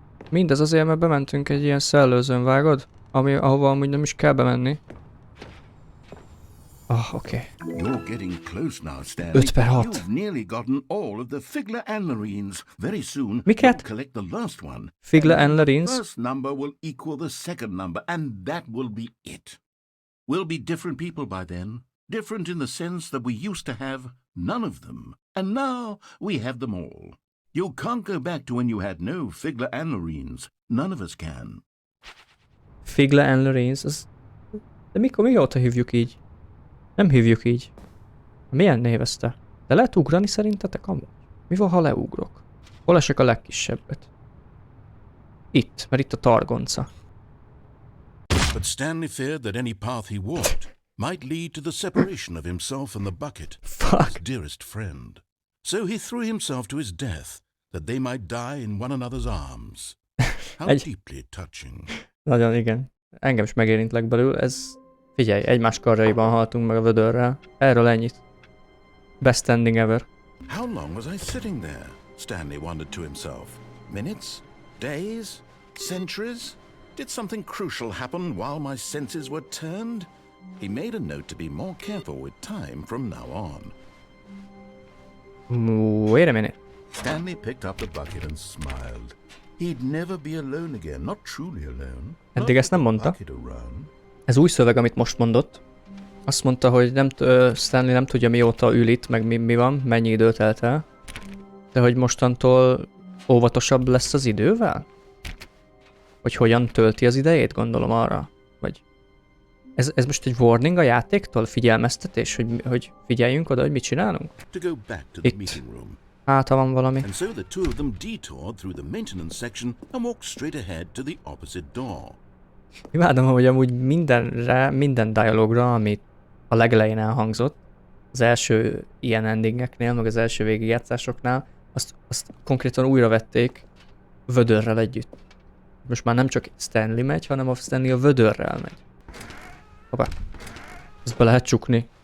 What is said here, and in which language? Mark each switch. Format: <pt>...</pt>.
<hu>Mindez azért, mert bementünk egy ilyen szellőzőn, vágod? Ahova amúgy nem is kell bemenni. Oké.</hu> <en>You're getting close now, Stanley.</en> <hu>5 per 6.</hu> <en>You've nearly gotten all of the Figler Anlerines. Very soon,</en> <hu>Miket?</hu> <en>you'll collect the last one. Figler Anlerines? The first number will equal the second number, and that will be it. We'll be different people by then. Different in the sense that we used to have none of them. And now we have them all. You can't go back to when you had no Figler Anlerines. None of us can.</en> <hu>Figler Anlerines? De mióta hívjuk így? Nem hívjuk így. Milyen név ez te? De lehet ugrani szerintetek amúgy? Mi van, ha leugrok? Hol esek a legkisebbet? Itt, mert itt a targonca.</hu> <en>But Stanley feared that any path he walked might lead to the separation of himself and the bucket, his dearest friend. So he threw himself to his death, that they might die in one another's arms. How deeply touching.</en> <hu>Nagyon igen. Engem is megérint legbelül. Ez... Figyelj, egymás karjaiban haltunk meg a vödörrel. Erről ennyit.</hu> <en>Best ending ever. How long was I sitting there? Stanley wondered to himself. Minutes? Days? Centuries? Did something crucial happen while my senses were turned? He made a note to be more careful with time from now on. Wait a minute. Stanley picked up the bucket and smiled. He'd never be alone again, not truly alone.</en> <hu>Eddig ezt nem mondta. Ez új szöveg, amit most mondott. Azt mondta, hogy Stanley nem tudja mióta ül itt, meg mi van, mennyi időt telt el. De hogy mostantól óvatosabb lesz az idővel? Hogy hogyan tölti az idejét, gondolom arra? Vagy ez most egy warning a játéktól? Figyelmeztetés, hogy figyeljünk oda, hogy mit csinálunk? Itt. Hát, ha van valami.</hu> <en>And so the two of them detoured through the maintenance section and walked straight ahead to the opposite door.</en> <hu>Imádom, hogy amúgy minden dialogra, amit a legelején elhangzott, az első ilyen endingeknél, meg az első végigjátszásoknál, azt konkrétan újra vették VÖDÖRrel együtt. Most már nem csak Stanley megy, hanem a Stanley a VÖDÖRrel megy. Hoppá. Ezt be lehet csukni.</hu>